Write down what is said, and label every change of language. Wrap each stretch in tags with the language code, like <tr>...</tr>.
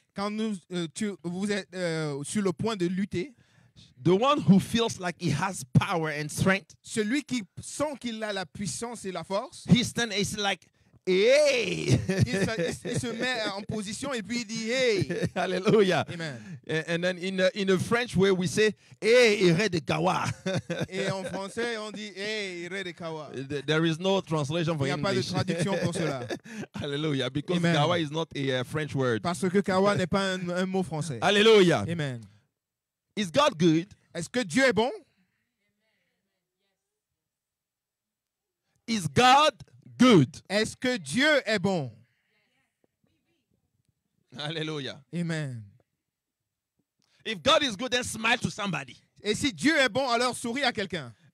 <fr>quand vous êtes sur le point de lutter,</fr> <en>the one who feels like he has power and strength,</en> <fr>celui qui sent qu'il a la puissance et la force,</fr> <en>he stands is like, hey.</en> <fr>il se met en position et puis il dit hey. Hallelujah. Amen.</fr> <en>And then in the French way we say, hey, ire de kawa.</en> <fr>Et en français on dit hey, ire de kawa.</fr> <en>There is no translation</en> <fr>Il</fr> <en>for</en> <fr>n'y a pas de</fr> <en>English.</en> <fr>traduction pour cela.</fr> <en>Hallelujah. Because Amen. kawa is not a French word.</en> <fr>Parce que kawa n'est pas un mot français. Hallelujah. Amen.</fr> <en>Is God good?</en> <fr>Est-ce que Dieu est bon?</fr> <en>Is God good?</en> <fr>Est-ce que Dieu est bon? Hallelujah. Amen.</fr> <en>If God is good, then smile to somebody.</en> <fr>Et si Dieu est bon, alors souris à quelqu'un.</fr>